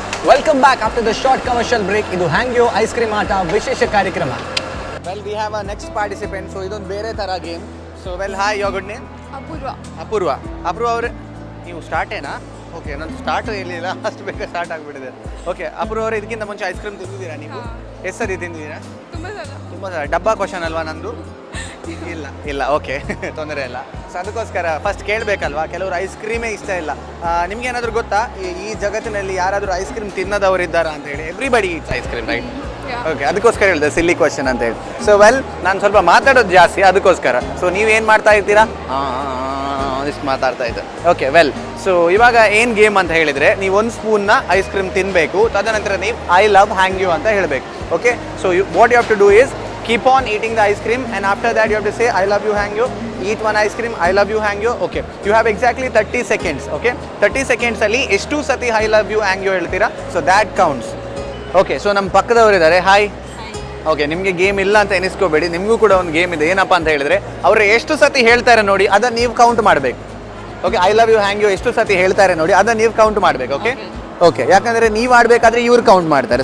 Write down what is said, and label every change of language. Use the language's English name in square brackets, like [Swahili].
[English] Welcome back after the short commercial break. [Kannada] ಇದು Hangyo ice cream ಆಟ ವಿಶೇಷ ಕಾರ್ಯಕ್ರಮ. [English] Well, we have our next participant. [Kannada] So ಇದೊಂದು ಬೇರೆ ತರ game. [English] So well, hi, your good name? [Kannada] ಅಪೂರ್ವ ಅವರೇ, ನೀವು ಸ್ಟಾರ್ಟ್ ಏನಾ? ಓಕೆ, ನಾನು ಸ್ಟಾರ್ಟ್ ಇರಲಿಲ್ಲ, ಅಷ್ಟು ಬೇಗ ಸ್ಟಾರ್ಟ್ ಆಗಿಬಿಟ್ಟಿದೆ. ಓಕೆ, ಅಪೂರ್ವ ಅವರೇ, ಇದಕ್ಕಿಂತ ಮುಂಚೆ ಐಸ್ ಕ್ರೀಮ್ ತಿಂದಿದ್ದೀರಾ ನೀವು? ಎಷ್ಟು ಸರಿ ತಿಂದಿದ್ದೀರಾ? ತುಂಬ ಸಲ. ಡಬ್ಬಾ ಕ್ವಶನ್ ಅಲ್ವಾ ನಂದು? ಇಲ್ಲ ಓಕೆ, ತೊಂದರೆ ಇಲ್ಲ. ಸೊ ಅದಕ್ಕೋಸ್ಕರ ಫಸ್ಟ್ ಕೇಳಬೇಕಲ್ವಾ, ಕೆಲವರು ಐಸ್ ಕ್ರೀಮೇ ಇಷ್ಟ ಇಲ್ಲ. ನಿಮ್ಗೆ ಏನಾದರೂ ಗೊತ್ತಾ ಈ ಜಗತ್ತಿನಲ್ಲಿ ಯಾರಾದರೂ ಐಸ್ ಕ್ರೀಮ್ ತಿನ್ನೋದವರು ಇದ್ದಾರಾ ಅಂತ ಹೇಳಿ? [English] Everybody eats ice cream, right? [Kannada] Okay, ಅದಕ್ಕೋಸ್ಕರ ಹೇಳಿದೆ ಸಿಲ್ಲಿ ಕ್ವಶನ್ ಅಂತ ಹೇಳಿ. ಸೊ ವೆಲ್, ನಾನು ಸ್ವಲ್ಪ ಮಾತಾಡೋದು ಜಾಸ್ತಿ, ಅದಕ್ಕೋಸ್ಕರ. ಸೊ ನೀವೇನು ಮಾಡ್ತಾ ಇರ್ತೀರಾ? ಇಷ್ಟು ಮಾತಾಡ್ತಾ ಇದ್ದೆ. ಓಕೆ, ವೆಲ್, ಸೊ ಇವಾಗ ಏನು ಗೇಮ್ ಅಂತ ಹೇಳಿದರೆ, ನೀವು ಒಂದು ಸ್ಪೂನ್ನ ಐಸ್ ಕ್ರೀಮ್ ತಿನ್ನಬೇಕು, ತದನಂತರ ನೀವು [English] I love ಹ್ಯಾಂಗ್ಯೂ [Kannada] ಅಂತ ಹೇಳಬೇಕು. [English] Okay, so what you have to do is keep on eating the ice cream, and after that you have to say I love you hangyo. Eat one ice cream, I love you hangyo. Okay, you have exactly 30 seconds. [Kannada] Okay, 30 seconds ಅಲ್ಲಿ ಎಷ್ಟು ಸತಿ [English] I love you hangyo [Kannada] ಹೇಳ್ತೀರಾ, [English] so that counts. [Kannada] Okay, so ನಮ್ಮ ಪಕ್ಕದವರು ಇದ್ದಾರೆ. Hi. Okay, ನಿಮಗೆ game ಇಲ್ಲ ಅಂತ ಎನಿಸ್ಕೋಬೇಡಿ, ನಿಮಗೂ ಕೂಡ ಒಂದು ಗೇಮ್ ಇದೆ. ಏನಪ್ಪ ಅಂತ ಹೇಳಿದ್ರೆ, ಅವರು ಎಷ್ಟು ಸತಿ ಹೇಳ್ತಾರೆ ನೋಡಿ, ಅದನ್ನ ನೀವು ಕೌಂಟ್ ಮಾಡಬೇಕು. Okay, [English] I love you ಹ್ಯಾಂಗ್ಯೋ [Kannada] ಎಷ್ಟು ಸತಿ ಹೇಳ್ತಾರೆ ನೋಡಿ, ಅದನ್ನ ನೀವು ಕೌಂಟ್ ಮಾಡಬೇಕು. ಓಕೆ ಓಕೆ, ಯಾಕಂದರೆ ನೀವು ಆಡಬೇಕಾದ್ರೆ ಇವ್ರು ಕೌಂಟ್ ಮಾಡ್ತಾರೆ.